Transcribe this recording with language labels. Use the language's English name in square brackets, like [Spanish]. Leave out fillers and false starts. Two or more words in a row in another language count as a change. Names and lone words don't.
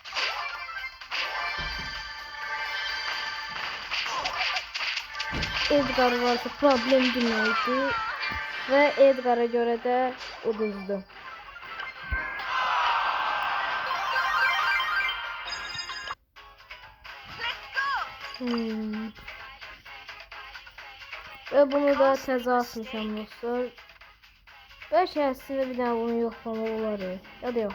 [Azerbaijani] Edgar varsa problem deməkdir və Edgar'a görə də uduzdu. Və bunu da təzə atmışam dostlar. [Turkish] Belki aslında bir daha bunu yoklama olar ya da yok.